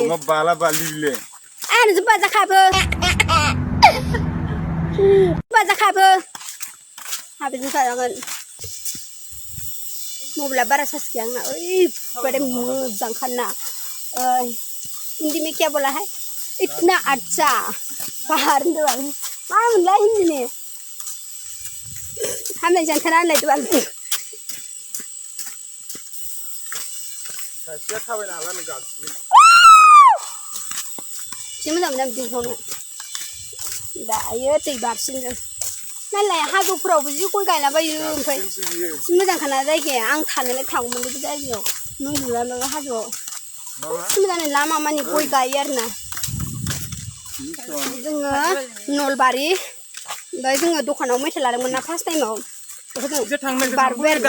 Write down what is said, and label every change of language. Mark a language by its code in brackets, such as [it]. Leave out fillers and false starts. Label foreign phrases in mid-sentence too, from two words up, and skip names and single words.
[brx] बाला बालिले आंजों बाजाखाबो हाबैजों जाजागोन मबाइला बारा सार्ज गैया आंना ओरैबायदि मोजांखाना [hi] हिन्दी में क्या बोला है इतना अच्छा बाहर [brx] मा मोनलाय हिन्दीनि हामनाय जानखाना होनलाय बाल थाबायनो हालानो गासिगोन जि मोजां मोनो दैखौनो दायो दै बारसिनगोन नालाय हाजोफोरावबो जि गय गायलाबायो ओमफ्राय जि मोजांखाना जायगाया आं थानोलाय थांगौमोन बे जायगायाव नों हाजोआव जि मोजां लामा मानि गय गायो आरोना जोङो नलबारि ओमफ्राय जोङो दखानाव मेथाइ लादोंमोन ना [en] first time [brx] बारबोबाय आरो